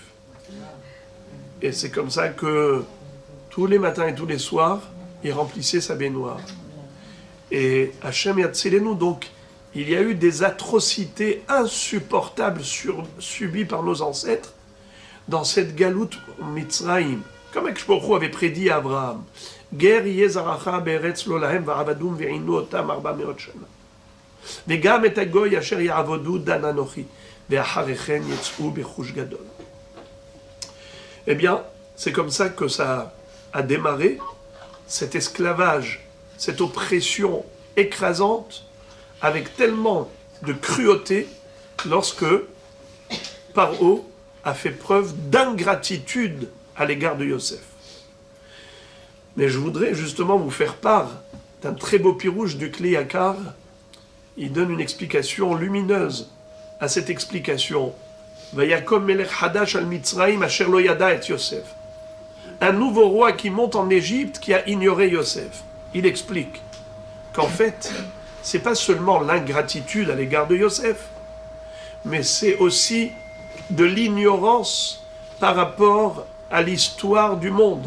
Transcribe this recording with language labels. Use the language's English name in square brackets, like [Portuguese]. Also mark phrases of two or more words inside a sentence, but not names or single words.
[French] Et c'est comme ça que tous les matins et tous les soirs, il remplissait sa baignoire. Et [Hebrew] השם יצילנו, [French] donc, il y a eu des atrocités insupportables subies par nos ancêtres dans cette [Hebrew] גלות מצרים, [French] comme Akshpokhu avait prédit à Abraham. [Hebrew] גר יזרעך בארץ לא להם ועבדום ועינו אותם 400 שנה. וגם את הגוי אשר יעבודו דן אנכי ואחרי כן יצאו בכוש גדול. [French] Eh bien, c'est comme ça que ça a démarré, cet esclavage, cette oppression écrasante, avec tellement de cruauté, lorsque Paro a fait preuve d'ingratitude à l'égard de Yosef. Mais je voudrais justement vous faire part d'un très beau pirouge du Kli Yakar. Il donne une explication lumineuse à cette explication. [Hebrew] ויקם מלך חדש על מצרים אשר לא ידע את יוסף. [French] Un nouveau roi qui monte en Égypte qui a ignoré Yosef. Il explique qu'en fait, c'est pas seulement l'ingratitude à l'égard de Yosef, mais c'est aussi de l'ignorance par rapport à l'histoire du monde.